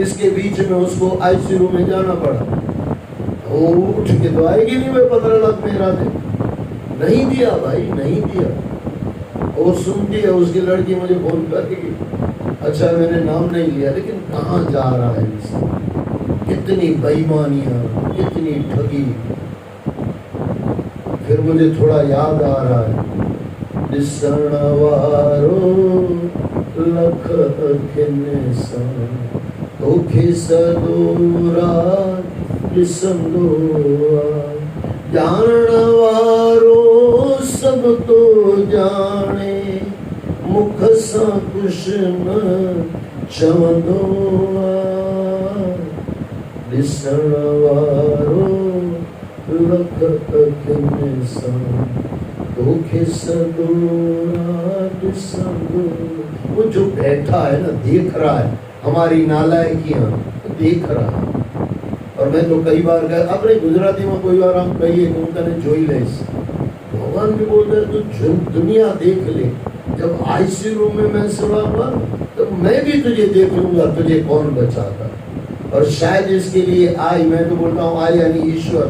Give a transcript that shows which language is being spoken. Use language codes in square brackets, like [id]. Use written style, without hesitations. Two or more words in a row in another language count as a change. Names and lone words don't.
[hi] इसके बीच में उसको आईसीयू में जाना पड़ा, वो उठ के तो आएगी नहीं, मैं 15 लाख मेरा दे, नहीं दिया भाई, नहीं दिया। वो सुनती है उसकी लड़की मुझे फोन करेगी, अच्छा मैंने नाम नहीं लिया, लेकिन कहाँ जा रहा है इंसान, कितनी बेईमानियां, कितनी ठगी। फिर मुझे थोड़ा याद आ रहा है, [sd] दिसण वारो लख अखिन तोखे सदूरा दिसंदोआ, जान वारो सब तो जाने, मुख सा कुछ न चवंदोआ, दिसण वारो लख अखिन तोखे सदूरा दिसंदोआ। [hi] वो जो बैठा है ना, देख रहा है हमारी नालायकियां, देख रहा है। और मैं तो कई बार गया अपने गुजराती में कोई बार हम कहिए कि [gu] હું તને જોઈ લઈશ [hi] भगवान भी बोल रहे तू दुनिया देख ले जब [en] ICU room [hi] में मैं सोया हुआ तो मैं भी तुझे देख लूंगा तुझे कौन बचाता और शायद इसके लिए आई मैं तो बोलता हूँ आई यानी ईश्वर